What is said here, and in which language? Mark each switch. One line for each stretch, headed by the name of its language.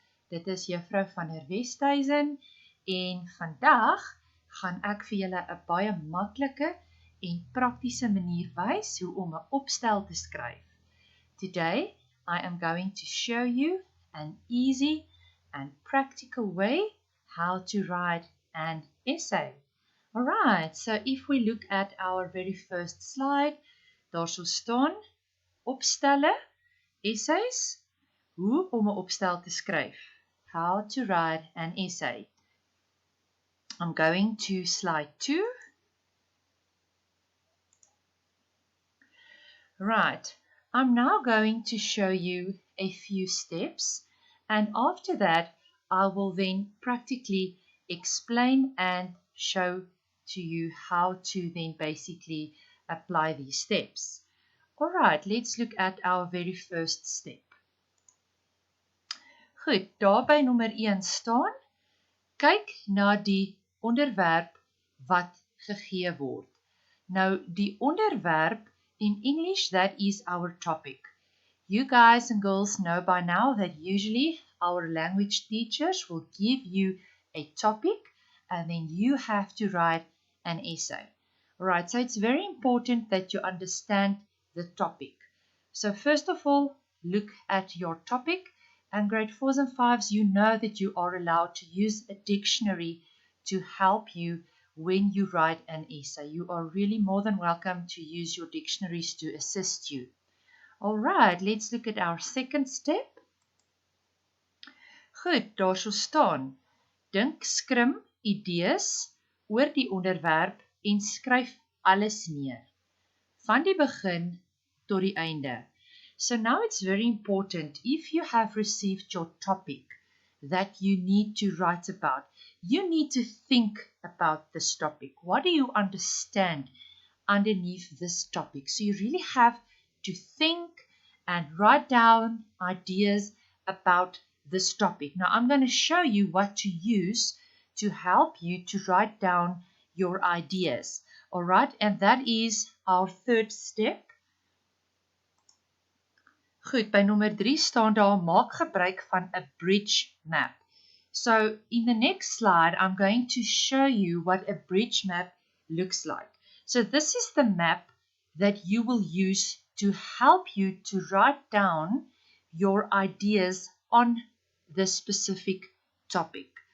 Afrikaans: Dit is juffrou van der Westhuizen en vandag gaan ek vir julle 'n baie maklike en praktiese manier wys hoe om 'n opstel te skryf.
English: Today, I am going to show you an easy and practical way how to write an essay. Alright, so if we look at our very first slide,
Afrikaans: daar sal staan opstelle, essays, hoe om 'n opstel te skryf.
English: How to write an essay. I'm going to slide 2. Right, I'm now going to show you a few steps, and after that I will then practically explain and show to you how to then basically apply these steps. Alright, let's look at our very first step.
Afrikaans: Goed, daar by nommer 1 staan, kyk na die onderwerp wat gegee word. Nou, die onderwerp,
English: in English, that is our topic. You guys and girls know by now that usually our language teachers will give you a topic and then you have to write an essay. Alright, so it's very important that you understand the topic. So first of all, look at your topic, and grade 4s and 5s, you know that you are allowed to use a dictionary to help you when you write an essay. You are really more than welcome to use your dictionaries to assist you. Alright, let's look at our second step.
Afrikaans: Goed, daar sal staan, dink skrim idees oor die onderwerp en skryf alles neer, van die begin tot die einde.
English: So now it's very important, if you have received your topic that you need to write about, you need to think about this topic. What do you understand underneath this topic? So you really have to think and write down ideas about this topic. Now I'm going to show you what to use to help you to write down your ideas. Alright, and that is our third step.
Afrikaans: Goed, by nommer 3 staan daar, maak gebruik van 'n bridge map.
English: So in the next slide, I'm going to show you what a bridge map looks like. So this is the map that you will use to help you to write down your ideas on this specific topic.